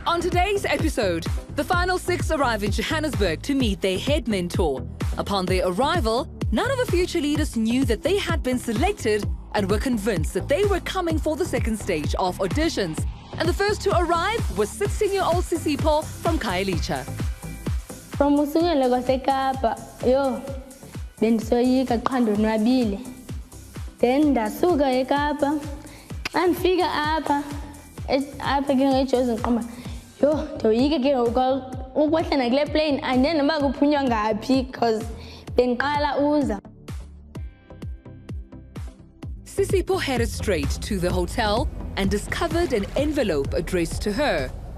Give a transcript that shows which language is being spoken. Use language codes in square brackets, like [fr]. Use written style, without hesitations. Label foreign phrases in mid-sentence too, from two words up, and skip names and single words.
[en] On today's episode, the final 6 arrive in Johannesburg to meet their head mentor. Upon their arrival, none of the future leaders knew that they had been selected and were convinced that they were coming for the second stage of auditions. And the first to arrive was 16-year-old Sisipho from Khayelitsha. [xh] From Musungela kwaseKapa, yo, bendisoyika qha ndonwabile. Then ndasuka eKapa, xa ndifika apha ke ngejozi ngiqomba, yo, ndoyika ke ukwehla nakule plane andeni noba kuphunywa ngaphi because bendiqala uza. [en] Sisipho headed straight to the hotel and discovered an envelope addressed to her.